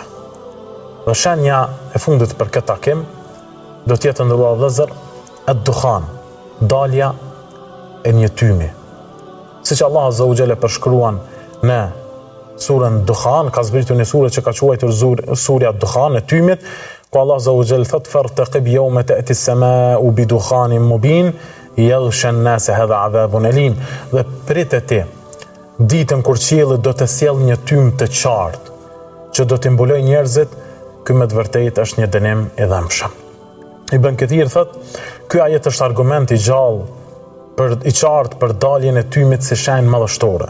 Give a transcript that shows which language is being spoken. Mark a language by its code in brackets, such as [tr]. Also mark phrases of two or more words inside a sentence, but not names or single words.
[sq] Dhe shenja e fundit për këtë takim do t'jetë të nderuar vëllezër ad-dukhan, dalja e një tymi. Siç Allah [ar] عز وجل [sq] përshkruan në surën Dukhan, ka zbritur një surë që ka quajtur surja Dukhan e tymit, [ar] ku الله عز وجل thot فارتقب يوم تأتي السماء بدخان مبين يغشى الناس هذا عذاب أليم. [sq] Dhe priteti ditën kur qielli do të sjellë një tym të qartë që do t'i mbulojë njerëzit, ky me të vërtetë është një dënim i dëmshëm. Ibn Kathir thot, ky ajet është argument i gjallë i qartë për daljen e tymit si shenjë madhështore.